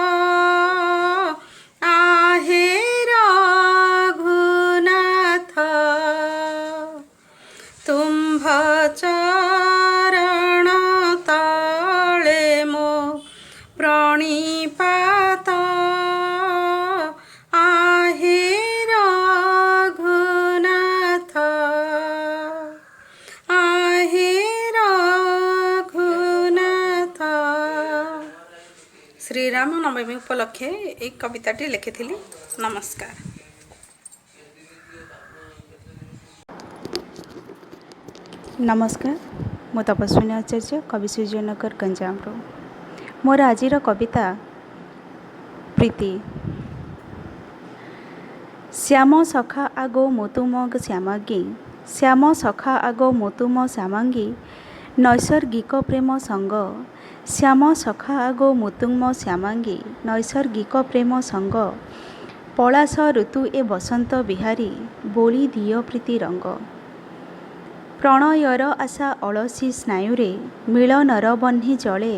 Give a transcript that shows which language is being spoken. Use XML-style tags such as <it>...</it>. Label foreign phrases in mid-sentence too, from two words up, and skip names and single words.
<or>ଆହେ ରଘୁନାଥ ତୁମ୍ଭ ଚରଣ ତଳେ ମୋ ପ୍ରଣିପାତ ଆହେ ରଘୁନାଥ ଆହେ ରଘୁନାଥ। ଶ୍ରୀରାମ ନବମୀ ଉପଲକ୍ଷେ ଏକ କବିତାଟି ଲେଖିଥିଲି। नमस्कार। ନମସ୍କାର ମୁଁ ତପସ୍ୱିନୀ ଆଚାର୍ଯ୍ୟ କବି ସୂର୍ଯ୍ୟନଗର ଗଞ୍ଜାମ ମୋର ଆଜିର କବିତା ପ୍ରୀତି। ଶ୍ୟାମ ସଖା ଆଗୋ ମୁତୁମ ଶ୍ୟାମାଙ୍ଗୀ ଶ୍ୟାମ ସଖା ଆଗୋ ମୁତୁମ ଶ୍ୟାମାଙ୍ଗୀ ନୈସର୍ଗିକ ପ୍ରେମ ସଙ୍ଗ ଶ୍ୟାମ ସଖା ଆଗୋ ମୁତୁମ ଶ୍ୟାମାଙ୍ଗୀ ନୈସର୍ଗିକ ପ୍ରେମ ସଙ୍ଗ ପଳାଶ ଋତୁ ଏ ବସନ୍ତ ବିହାରୀ ବୋଲି ଦିଅ ପ୍ରୀତି ରଙ୍ଗ ପ୍ରଣୟର ଆଶା ଅଳସୀ ସ୍ନାୟୁରେ ମିଳନର ବହ୍ନି ଜଳେ</or>